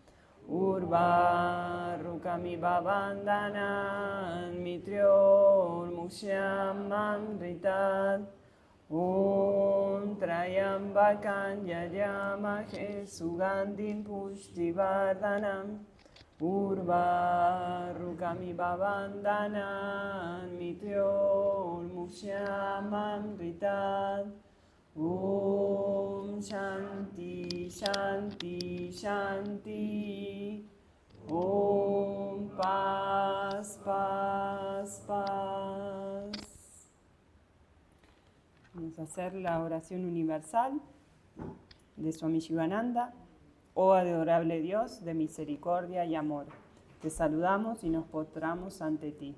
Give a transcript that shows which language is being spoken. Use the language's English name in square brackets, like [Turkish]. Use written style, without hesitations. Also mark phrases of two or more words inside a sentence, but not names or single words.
[Sanskrit] उर्वारुकमिव बन्धनान् मृत्योर्मुक्षीयमामृतात् ॐ त्र्यम्बकं यजामहे सुगन्धिं पुष्टिवर्धनम् उर्वारुकमिव बन्धनान् मृत्योर्मुक्षीयमामृतात् ॐ शान्तिः शान्तिः शान्तिः ॐ, [Spanish] paz, paz, paz. Vamos a hacer la oración universal de Swami Shivananda. Oh adorable Dios de misericordia y amor, te saludamos y nos postramos ante ti.